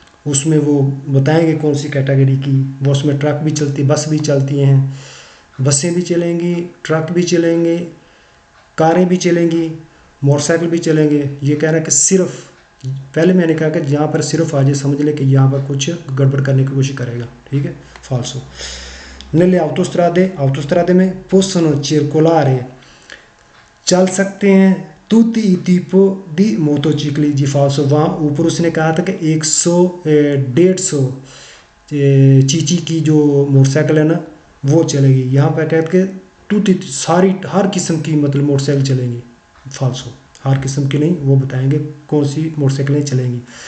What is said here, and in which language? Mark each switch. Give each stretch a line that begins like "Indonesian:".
Hindi: उसमें वो बताएंगे कौन सी कैटेगरी की, वो उसमें ट्रक भी चलती, बस भी चलती हैं, बसें भी चलेंगी, ट्रक भी चलेंगे, कारें भी चलेंगी, मोटरसाइकिल भी चलेंगे। ये कह रहा है कि सिर्फ, पहले मैंने कहा कि यहाँ पर सिर्फ आज समझ ले कि यहाँ पर कुछ गड़बड़ करने की कोशिश करेगा। ठीक है, फाल्सो।
Italian: nelle autostrade में possono circolare,
Hindi: चल सकते हैं
Italian: tutti i tipi di motocicli,
Hindi: जी फाल्सो। वहाँ ऊपर उसने कहा था कि 100-150 चीची की जो मोटरसाइकिल है ना वो चलेगी। यहाँ पर कहते हैं tutti, सारी हर किस्म की मतलब मोटरसाइकिल चलेंगी। फाल्सो, हर किस्म की नहीं, वो बताएंगे कौन सी मोटरसाइकिलें चलेंगी।